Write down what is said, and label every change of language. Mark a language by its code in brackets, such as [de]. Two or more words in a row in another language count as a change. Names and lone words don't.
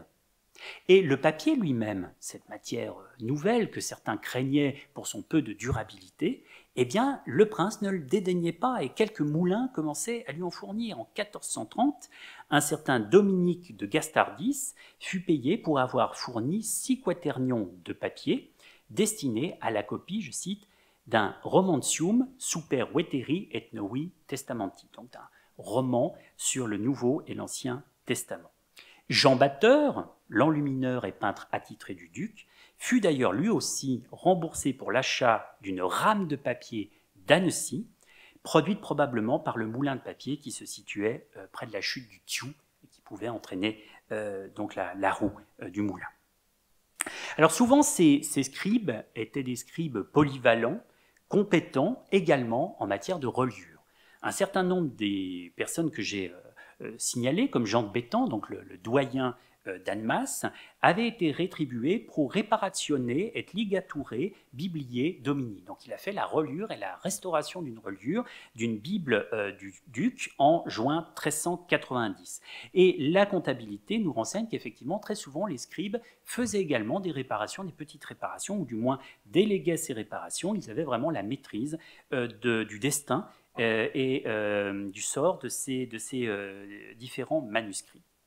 [fr] Et le papier lui-même, cette matière nouvelle que certains craignaient pour son peu de durabilité, eh bien, le prince ne le dédaignait pas et quelques moulins commençaient à lui en fournir. En 1430, un certain Dominique de Gastardis fut payé pour avoir fourni 6 quaternions de papier destinés à la copie, je cite, d'un [la] romantium super veteri et novi testamenti, [fr] donc d'un roman sur le Nouveau et l'Ancien Testament. Jean Batteur, l'enlumineur et peintre attitré du duc, fut d'ailleurs lui aussi remboursé pour l'achat d'une rame de papier d'Annecy, produite probablement par le moulin de papier qui se situait près de la chute du Thiou et qui pouvait entraîner donc la roue du moulin. Alors souvent, ces scribes étaient des scribes polyvalents, compétents également en matière de reliure. Un certain nombre des personnes que j'ai signalées, comme Jean de Béthans, donc le doyen d'Annemasse, avaient été rétribués [la] pro réparatione et ligaturæ Bibliae Domini. [fr] Donc il a fait la reliure et la restauration d'une reliure d'une Bible du duc en juin 1390. Et la comptabilité nous renseigne qu'effectivement, très souvent, les scribes faisaient également des réparations, des petites réparations, ou du moins déléguaient ces réparations. Ils avaient vraiment la maîtrise du destin et du sort de ces différents manuscrits.